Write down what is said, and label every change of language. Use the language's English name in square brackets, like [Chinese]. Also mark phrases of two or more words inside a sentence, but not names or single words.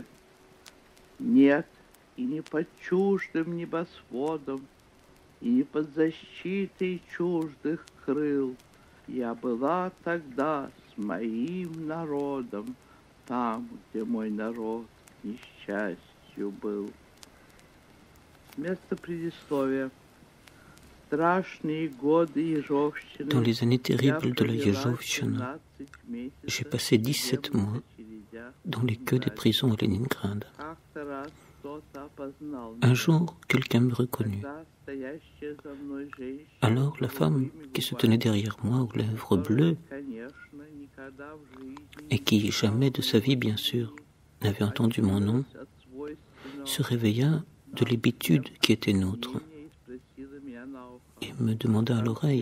[Russian] Нет, и не под чуждым небосводом, и не под защитой чуждых крыл. Я была тогда с моим народом, там, где мой народ к несчастью был. Место предисловия. [French] Dans les années terribles de la Yezhovshchina, j'ai passé 17 mois dans les queues des prisons à Leningrad. Un jour, quelqu'un me reconnut. Alors, la femme qui se tenait derrière moi aux lèvres bleues, et qui jamais de sa vie, bien sûr, n'avait entendu mon nom, se réveilla de l'habitude qui était nôtre et me demanda à l'oreille.